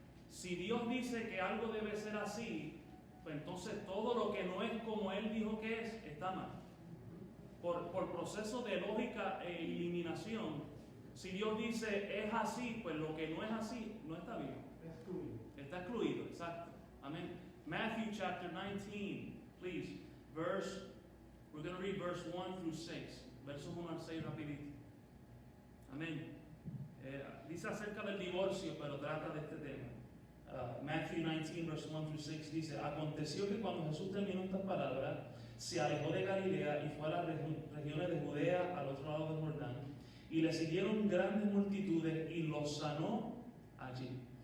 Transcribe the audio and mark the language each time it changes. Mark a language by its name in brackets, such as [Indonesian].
[Spanish] Si Dios dice que algo debe ser así, pues entonces todo lo que no es como Él dijo que es, está mal. Por proceso de lógica e eliminación, si Dios dice es así, pues lo que no es así no está bien. Está excluido, exacto. Amén. [English] Matthew chapter 19, please. We're going to read verse 1 through 6. [Spanish] Versos 1 al 6 rapidito. Amén. Dice acerca del divorcio, pero trata de este tema. [English] Matthew 19, verse 1 through 6 [Spanish] dice: Aconteció que cuando Jesús terminó estas palabras, se alejó de Galilea y fue a las regiones de Judea, al otro lado del Jordán, y le siguieron grandes multitudes y los sanó allí.